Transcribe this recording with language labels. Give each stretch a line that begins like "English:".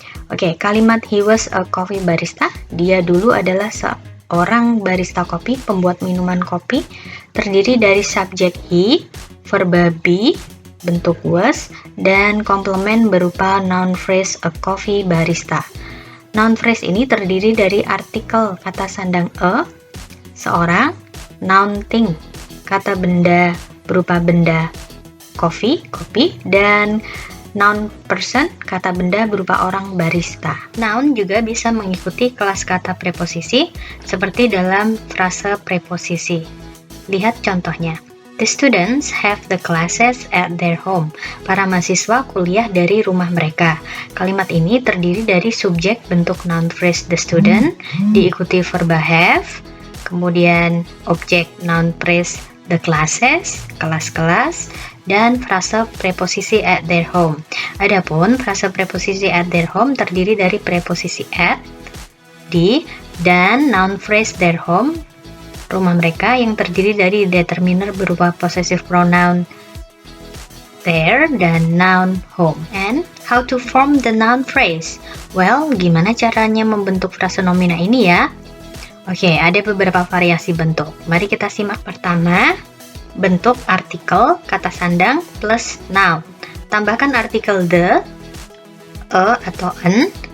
Indonesian: Oke, kalimat
English: he was a coffee barista.
Indonesian: Dia dulu adalah seorang barista kopi, pembuat minuman kopi. Terdiri dari subjek he, verba be, bentuk was, dan komplement berupa noun phrase a coffee barista. Noun phrase ini terdiri dari artikel kata sandang a, seorang, noun thing, kata benda berupa benda kopi, dan noun person, kata benda berupa orang barista. Noun juga bisa mengikuti kelas kata preposisi seperti dalam frase preposisi. Lihat contohnya.
English: The students have the classes at their home.
Indonesian: Para mahasiswa kuliah dari rumah mereka. Kalimat ini terdiri dari subjek bentuk noun phrase the student, diikuti verba have, kemudian objek noun phrase the classes, kelas-kelas, dan frase preposisi at their home. Adapun frase preposisi at their home terdiri dari preposisi at, di, dan noun phrase their home, rumah mereka, yang terdiri dari determiner berupa possessive pronoun their dan noun home.
English: And how to form the noun phrase?
Indonesian: Well, gimana caranya membentuk frase nomina ini ya? Oke, ada beberapa variasi bentuk. Mari kita simak. Pertama, bentuk artikel kata sandang plus noun. Tambahkan artikel the, a atau an.